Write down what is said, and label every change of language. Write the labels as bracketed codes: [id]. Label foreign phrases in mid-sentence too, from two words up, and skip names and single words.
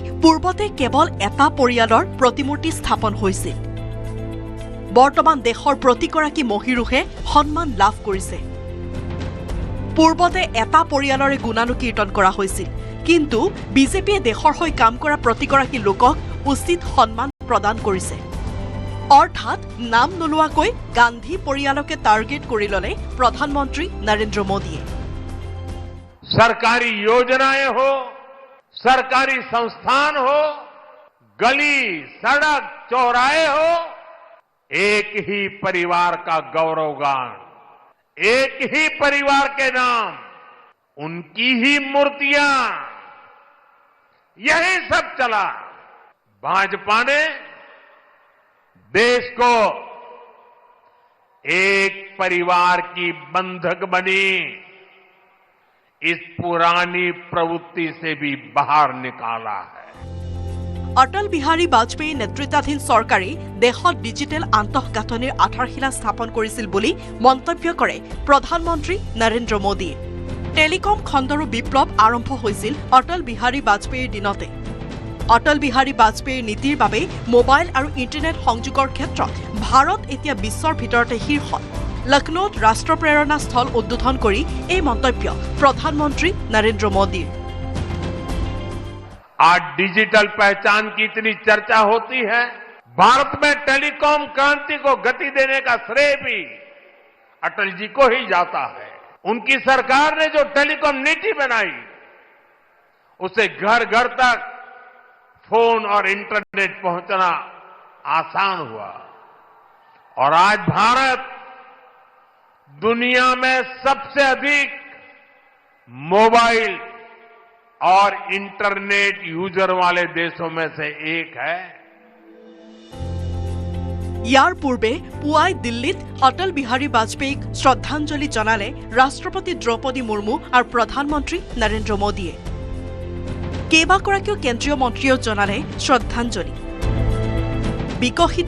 [as] পূৰ্বতে কেৱল এটা পৰিয়ালৰ প্ৰতিমূৰ্তি স্থাপন হৈছিল বৰ্তমান দেশৰ প্ৰতিগৰাকী মহিৰুহে সন্মান লাভ কৰিছে পূৰ্বতে এটা পৰিয়ালৰে গুণানুকীৰ্তন কৰা হৈছিল কিন্তু বিজেপিয়ে দেশৰ হৈ কাম কৰা প্ৰতিগৰাকী লোকক উচিত সন্মান প্ৰদান কৰিছে অৰ্থাৎ নাম নোলোৱাকৈ গান্ধী পৰিয়ালকে টাৰ্গেট কৰি ললে প্ৰধানমন্ত্ৰী নৰেন্দ্ৰ মোদীয়ে [hi] सरकारी योजनाएं हो सरकारी संस्थान हो गली सड़क चौराहे हो एक ही परिवार का गौरवगान एक ही परिवार के नाम उनकी ही मूर्तियां यही सब चला भाजपा ने देश को एक परिवार की बंधक बनी इस पुरानी प्रवृत्ति से भी बाहर निकाला है [as] অটল বিহাৰী বাজপেয়ী নেতৃত্বাধীন চৰকাৰে দেশত ডিজিটেল আন্তঃগাঁথনিৰ আধাৰশিলা স্থাপন কৰিছিল বুলি মন্তব্য কৰে প্ৰধানমন্ত্ৰী নৰেন্দ্ৰ মোদীয়ে টেলিকম খণ্ডৰো বিপ্লৱ আৰম্ভ হৈছিল অটল বিহাৰী বাজপেয়ীৰ দিনতে অটল বিহাৰী বাজপেয়ীৰ নীতিৰ বাবে মোবাইল আৰু ইণ্টাৰনেট সংযোগৰ ক্ষেত্ৰত ভাৰত এতিয়া বিশ্বৰ ভিতৰতে শীৰ্ষত লক্ষ্ণৌত ৰাষ্ট্ৰ প্ৰেৰণা স্থল উদ্বোধন কৰি এই মন্তব্য প্ৰধানমন্ত্ৰী নৰেন্দ্ৰ মোদীৰ [hi] आज डिजिटल पहचान की इतनी चर्चा होती है भारत में टेलीकॉम क्रांति को गति देने का श्रेय भी अटल जी को ही जाता है उनकी सरकार ने जो टेलीकॉम नीति बनाई उससे घर घर तक फोन और इंटरनेट पहुंचना आसान हुआ और आज भारत दुनिया में सबसे अधिक मोबाइल और इंटरनेट यूजर वाले देशों में से एक है [as] ইয়াৰ পূৰ্বে পুৱাই দিল্লীত অটল বিহাৰী বাজপেয়ীক শ্ৰদ্ধাঞ্জলি জনালে ৰাষ্ট্ৰপতি দ্ৰৌপদী মুৰ্মু আৰু প্ৰধানমন্ত্ৰী নৰেন্দ্ৰ মোদীয়ে কেইবাগৰাকীও কেন্দ্ৰীয় মন্ত্ৰীয়েও জনালে শ্ৰদ্ধাঞ্জলি বিকশিত